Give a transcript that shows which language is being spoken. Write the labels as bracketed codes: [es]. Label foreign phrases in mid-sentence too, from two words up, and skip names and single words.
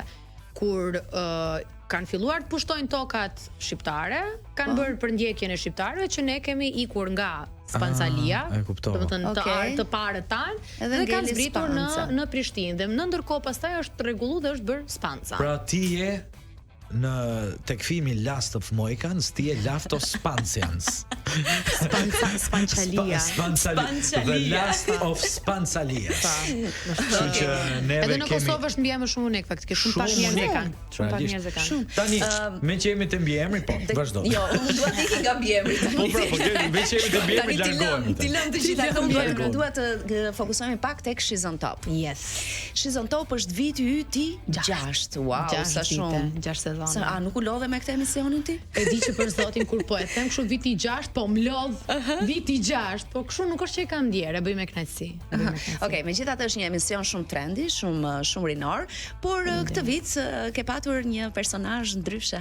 [sq] Kur kanë filluar të pushtojnë tokat shqiptare, kanë bërë përndjekjen e shqiptarëve që ne kemi ikur nga Spancalia, domethënë të parët tanë, dhe kanë zbritur në Prishtinë. Dhe në ndërkohë pastaj është rregulluar dhe është bërë Spanca. Pra ti je në tek filmi Last of Mohicans, ti je [en] Last of Spancians. [sq] Spancalia. [en] The Last of Spancalias. [sq] Kështu që neve edhe në Kosovë është mbiemër shumë unik faktikisht, shumë pak njerëz e kanë. Shumë pak njerëz e kanë. Tani, me që jemi të mbiemri, po, vazhdo. Jo, unë dua të ikë nga mbiemri. Po, me që jemi të mbiemri largohemi. Ti lëm të gjitha këmbë, dua të fokusohemi pak tek She's on Top. [en] Yes. [sq] She's on Top është viti yti 6. Wow, sa shumë. 6 sezone. A nuk u lodhe me këtë emisionin ti? E di që për zotin kur po e them kështu viti 6, po më lodh viti 6, po kështu nuk është që e kam ndjer, e bëj me kënaqësi. Okej, megjithatë është një emision shumë trendy, shumë rinor, por këtë vit ke patur një personazh ndryshe.